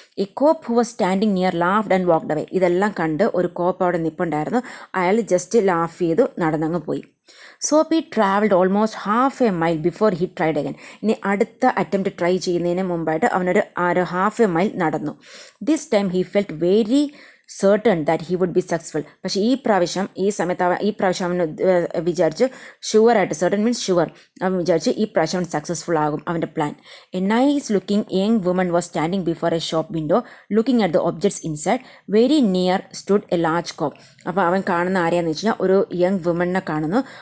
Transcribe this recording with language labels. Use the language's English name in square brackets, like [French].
[English] ഈ cop who was standing near laughed and walked away. [Malayalam] ഇതെല്ലാം കണ്ട് ഒരു കോപ്പ് അവിടെ നിൽപ്പുണ്ടായിരുന്നു. അയാൾ ജസ്റ്റ് ലാഫ് ചെയ്തു നടന്നങ്ങ് പോയി. [English] Soapy travelled almost half a mile before he tried again. [Malayalam] ഇനി അടുത്ത അറ്റംപ്റ്റ് ട്രൈ ചെയ്യുന്നതിന് മുമ്പായിട്ട് അവനൊരു ഹാഫ് എ മൈൽ നടന്നു. [English] This time he felt very certain that he would be successful. [Malayalam] പക്ഷേ ഈ പ്രാവശ്യം അവൻ വിചാരിച്ചു ഷുവറായിട്ട്, [English] certain means sure, [Malayalam] അവൻ വിചാരിച്ചു ഈ പ്രാവശ്യം അവൻ സക്സസ്ഫുൾ ആകും അവൻ്റെ plan. [English] A nice looking young woman was standing before a shop window looking at the objects inside. Very near stood a large cop. [Malayalam] അപ്പോൾ അവൻ കാണുന്ന ആരെയാന്ന് വെച്ച് കഴിഞ്ഞാൽ ഒരു യങ് വുമണിനെ കാണുന്നു.